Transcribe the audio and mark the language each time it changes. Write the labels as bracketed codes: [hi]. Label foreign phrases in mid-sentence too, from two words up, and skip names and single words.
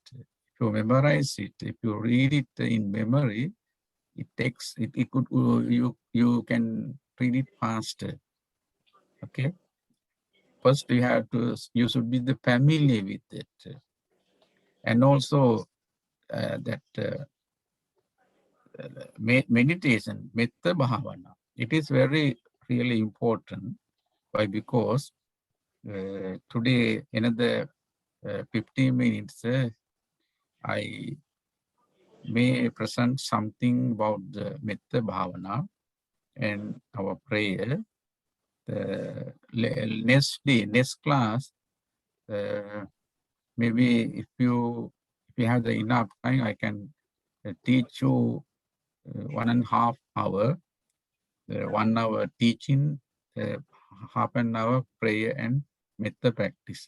[en] If you memorize it, if you read it in memory, it takes it could you can read it faster. Okay. First, you should be familiar with it, and also that meditation, [pi] metta bhavana. [en] It is very really important. Why? Because today another 15 minutes, I may present something about the [pi] metta bhavana [en] and our prayer. The next class, maybe if you have the enough time, I can teach you 1.5 hour, 1 hour teaching, half an hour prayer and metta practice.